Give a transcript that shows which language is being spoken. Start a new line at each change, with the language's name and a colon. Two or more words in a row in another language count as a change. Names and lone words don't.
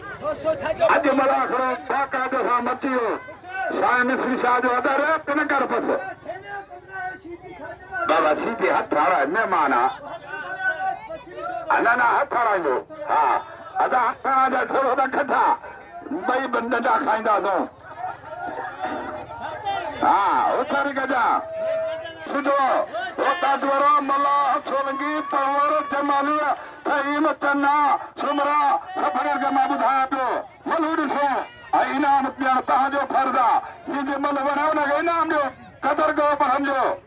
Sindhi: अज मला खरो बाकायदे सां मची वियो साईं मिस्री शाह जो अदा रेत न कर बस बाबा सीधी हथ वारा महिमान आहे न हथ हणाईंदो हा अदा हथ हणा थोरो न खटा ॿई नंढा खाईंदासीं हा उथारी कजा सुठो ताजवरो मला सोलंगी परवर जमालू फहीम चन्ना सुमरा सफर के मां ॿुधायां पियो मलू ॾिसो ऐं इनाम ॾियण तव्हांजो फर्ज़ आहे जंहिंजे मल वणे हुनखे इनाम ॾियो क़दुरु कयो पर सम्झो